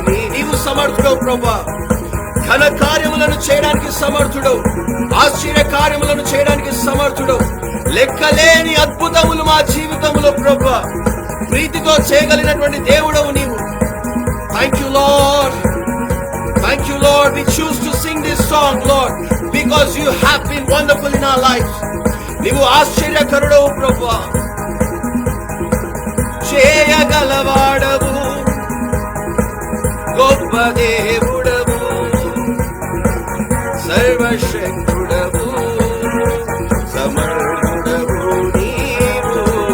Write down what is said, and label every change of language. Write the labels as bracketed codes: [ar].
[te] నీవు సమర్థుడవు ప్రభా. ఘన కార్యములను చేయడానికి సమర్థుడవు, ఆశ్చర్య కార్యములను చేయడానికి సమర్థుడవు. లెక్కలేని అద్భుతములు మా జీవితంలో ప్రభా ప్రీతితో చేయగలిగినటువంటి దేవుడవు నీవు. [en] Thank you Lord, thank you Lord. We choose to sing this song, Lord, because you have been wonderful in our lives. [te] నీవు ఆశ్చర్యకరుడవు ప్రభా, చేయగలవాడవు, గొప్ప దేవుడవు, సర్వశక్తుడవు, సమర్థుడవు నీవు.